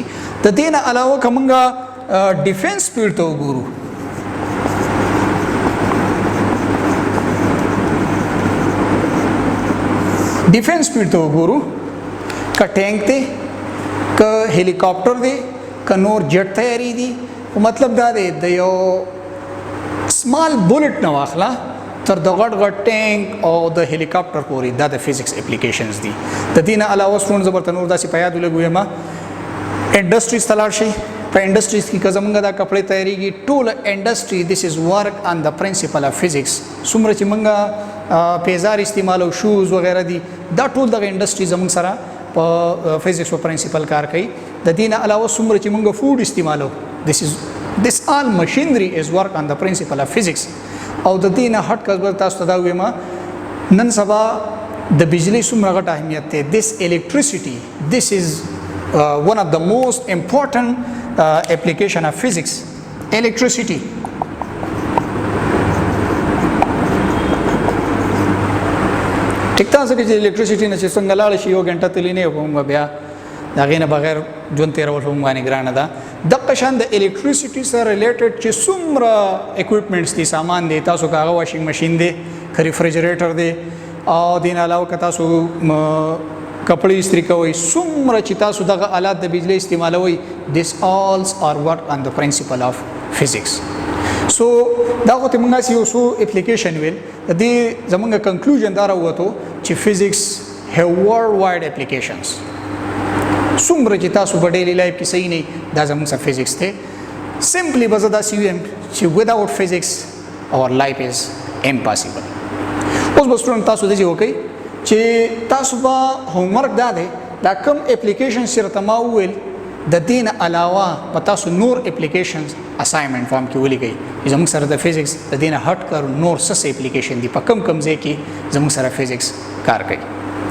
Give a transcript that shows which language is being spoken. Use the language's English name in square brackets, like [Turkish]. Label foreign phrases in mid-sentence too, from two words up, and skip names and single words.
[Pashto] د دې نه علاوه که موږ [English] defence field [Pashto] ته وګورو، [English] defence field [Pashto] ته وګورو، که ټینک دی، که هلیکاپټر دی، که نور جټ تیاری دي، مطلب دا دی د یو [English] small bolt [Pashto] نه واخله تر د غټ غټ ټینک او د هلیکاپټر پورې، دا د [English] physics applications [Pashto] دي. د دې نه علاوه سټوډنټ زه برته نور داسې په یاد ولګویم، انډسټریز ته لاړ شئ، په انډسټریز کې که زموږ دا کپړې تیاریږي، ټول انډسټري [English] this is work on the principle of physics. [Pashto] څومره چې موږ پیزار استعمالو، شوز وغیره دي، دا ټول دغه انډسټري زموږ سره په فزیکس په پرنسپل کار کوي. د دې نه علاوه څومره چې موږ فوډ استعمالو، [English] this all machinery is work on the principle of physics. [Pashto] او د دې نه هټ کړ تاسو ته دا وایم، نن سبا د بجلی څومره غټ اهمیت دی. [English] this electricity, this is one of the most important application of physics, electricity. [Pashto] ټیک ده؟ ځکه چې الیکټریسټي نه چې څنګه لاړ شي یو غنټه تللی نه کوم، بیا د هغې نه بغیر ژوند تېرول هم باندې ګرانه ده. دغه شان د الیکټریسټي سره ریلیټډ چې څومره اکوپمنټس دي، سامان دی، تاسو که هغه [English] washing machine [Pashto] دی، که ریفریجریټر دی، او دې نه علاوه که تاسو کپړې استری کوئ، څومره چې تاسو دغه آلات د بجلی استعمالوئ، [English] this all are work on the principle of physics. [Pashto] سو دا خو ته موږ یو څو اپلیکیشن ویل، د دې زموږ کنکلوژن دا راووتو چې فزیکس [English] have worldwide applications. [Pashto] څومره چې تاسو په [English] daily life [Pashto] کې صحیح نه، دا زموږ سره فزیکس دی. سمپلی به زه داسې ویم چې [English] without physics our life is impossible. [Pashto] اوس به سټوډنټ تاسو داسې وکئ چې تاسو به هومورک دا دی، دا کوم اپلیکیشن چې راته ما وویل، د دې نه علاوه په تاسو نور اپلیکیشنز [English] assignment form [Pashto] کې ولیکئ چې زموږ سره د فزیکس د دې نه هټ کر نور څه اپلیکیشن دي، په کم کم ځای کې زموږ سره فزیکس کار کوي.